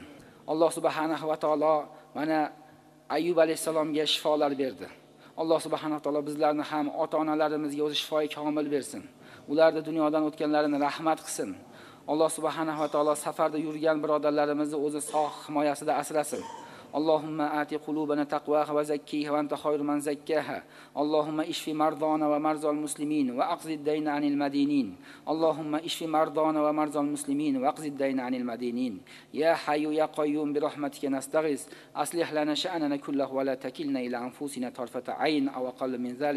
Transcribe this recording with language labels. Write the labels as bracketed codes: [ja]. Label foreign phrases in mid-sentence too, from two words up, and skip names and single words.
[uz] Alloh [ar] سبحانه وتعالى [uz] mana Ayyub alayhisalomga shifolar berdi. Alloh [ar] سبحانه وتعالى [uz] bizlarni ham ota-onalarimizga o'zi shifoi komil bersin. Ularni dunyodan o'tganlarini rahmat qilsin. Alloh [ar] سبحانه وتعالى [uz] safarda yurgan birodarlarimizni o'zi sog' himoyasida asrasin. [ar] اللهم آت قلوبنا تقواها وزكيها وأنت خير من زكاها. اللهم اشف مرضانا ومرضى المسلمين واقض الدين عن المدينين. اللهم اشف مرضانا ومرضى المسلمين واقض الدين عن المدينين. يا حي يا قيوم برحمتك نستغيث أصلح لنا شأننا كله ولا تكلنا إلى أنفسنا طرفة عين أو أقل من ذلك.